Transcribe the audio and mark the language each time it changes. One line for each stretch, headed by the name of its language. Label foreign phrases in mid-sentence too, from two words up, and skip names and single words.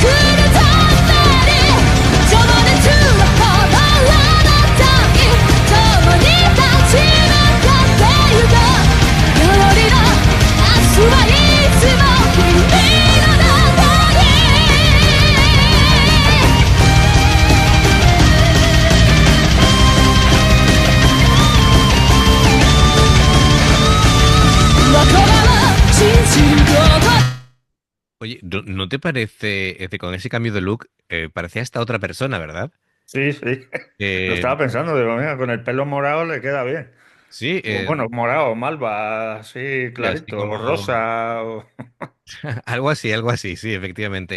Japanese: るために情熱は変わらない共に立ち向かってゆこうよりの明日はいつも君の中に仲間を信じること
Spanish: Oye, ¿no te parece, con ese cambio de look, parecía hasta otra persona, ¿verdad? Sí, sí. Lo Eh, estaba pensando, digo, mira, con el pelo morado le queda bien. sí, O, bueno, morado, malva, así y así clarito, o como rosa. algo así, sí, efectivamente.